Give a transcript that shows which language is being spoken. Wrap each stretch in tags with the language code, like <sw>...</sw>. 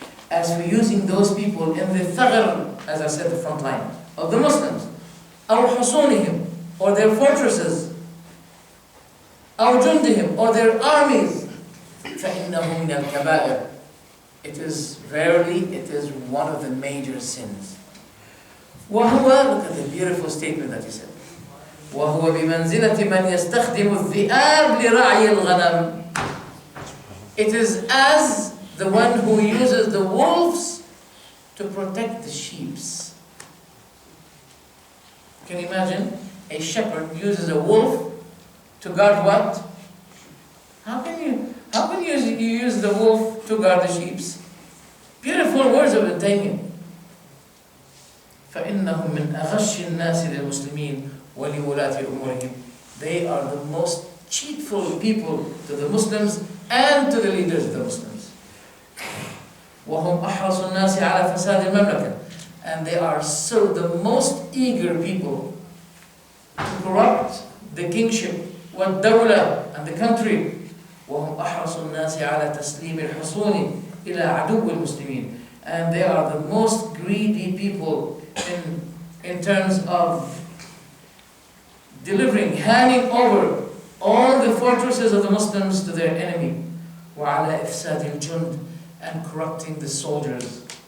<en>As for using those people in the thagr, as I said, the front line of the Muslims,</en> <ar>أو حصونهم,</ar> <en>or their fortresses,</en> <ar>أو جندهم,</ar> <en>or their armies,</en> <ar>فإنه من الكبائر.</ar> <en>It is one of the major sins. وهو, look at the beautiful statement that he said.</en> <ar>وهو بمنزلة من يستخدم الذئاب لرعي الغنم.</ar> <en>It is as the one who uses the wolves to protect the sheep. Can you imagine? A shepherd uses a wolf to guard what? How can you use the wolf to guard the sheep? Beautiful words of Ibn Taymiyyah.</en> <ar>فإنهم من أغش الناس للمسلمين ولولاة أمورهم.</ar> <en>They are the most cheatful people to the Muslims and to the leaders of the Muslims.</en> <ar>وهم أحرص الناس على فساد المملكة.</ar> <en>And they are so the most eager people to corrupt the kingship والدولة and the country.</en> <ar>وهم أحرص الناس على تسليم الحصون إلى عدو المسلمين.</ar> <en>And they are the most greedy people in terms of handing over all the fortresses of the Muslims to their enemy.</en> <ar>وعلى إفساد الجند,</ar> <en>and corrupting the soldiers.</en>